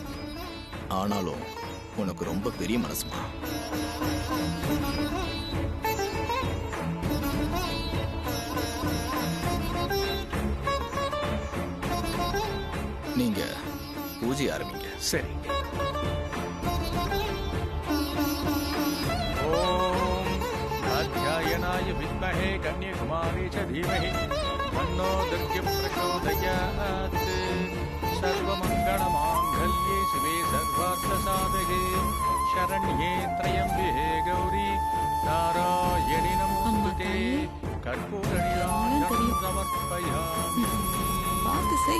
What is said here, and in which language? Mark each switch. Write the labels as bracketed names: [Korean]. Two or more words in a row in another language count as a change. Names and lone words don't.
[Tamil] ஆனாலும் உனக்கு ரொம்ப பெரிய மனசுமா. நீங்க பூஜை ஆரம்பிங்க. சரி. [Sanskrit] अध्यायनाय विद्महे कन्याकुमारी च धीमहि तन्नो दुर्गे प्रचोदयात् सर्वमङ्गलमाङ्गल्ये शिवे सर्वार्थसाधके शरण्ये त्र्यम्बके गौरी नारायणि नमोस्तुते कर्पूरनीराजनं समर्पयामि. [Tamil] பார்த்து செய்.